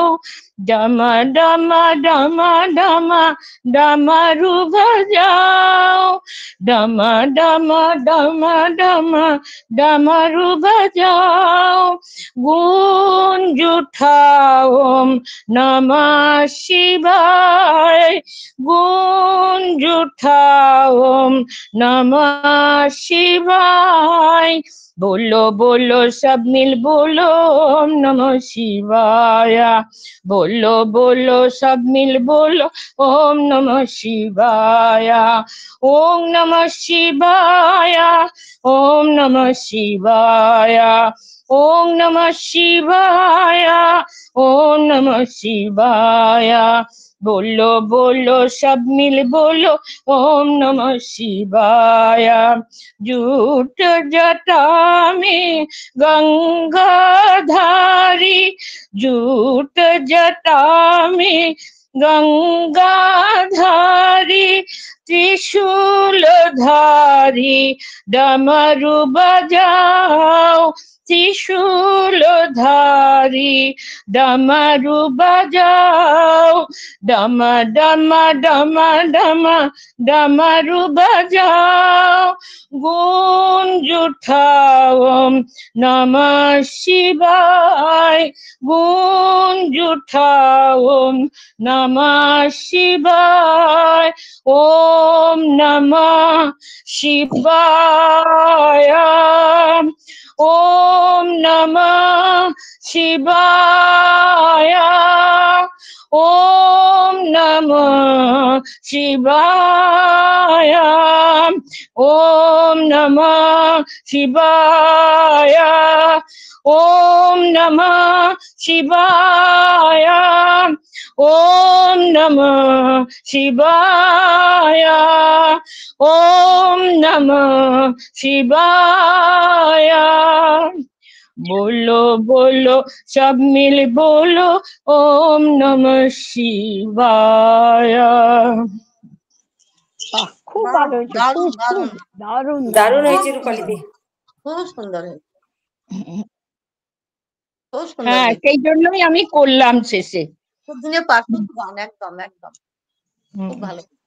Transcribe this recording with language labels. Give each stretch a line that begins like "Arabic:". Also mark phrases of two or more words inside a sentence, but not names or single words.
Hindi: डम डम डम डम डमरू बजाओ। डम डम डम डम डमरू बजाओ। गूंज उठाओ ओम नमः शिवाय। गूंज उठाओ ओम नमः शिवाय। बोलो बोलो सब मिल बोलो ओम नमः शिवाय। बोलो बोलो सब मिल बोलो ओम नमः शिवाय। ओम नमः शिवाय। ओम नमः शिवाय। ओम नमः शिवाय। ओम नमः शिवाय। बोलो बोलो सब मिल बोलो ओम नमः शिवाय। जूट जटा में गंगाधारी, जूट जटा में গঙ্গাধারী त्रिशूलधारी डमरू बजाओ त्रिशूलधारी डमरू बजाओ डम डम डम डम डमरू बजाओ गूंज उठाओ नमः शिवाय गूंज उठाओ नमः शिवाय ओम नमः शिवाय ओम नमः शिवाय ओम नमः शिवाय ओम नमः शिवाय ओम नमः शिवाय ओम नमः शिवाय ओम नमः शिवाय बोलो बोलो सब मिल बोलो ओम नमः शिवाय
Bangla: খুব বাহ, ভালো হয়েছে, দারুণ খুব খুব দারুণ দারুণ দারুণ দারুণ। হয়েছে খুব রূপালীদি। খুব সুন্দর হয়েছে, খুব সুন্দর হ্যাঁ হয়েছে। সেই জন্যই আমি করলাম শেষে। খুব দিনের পারফেক্ট গান, একদম একদম খুব ভালো।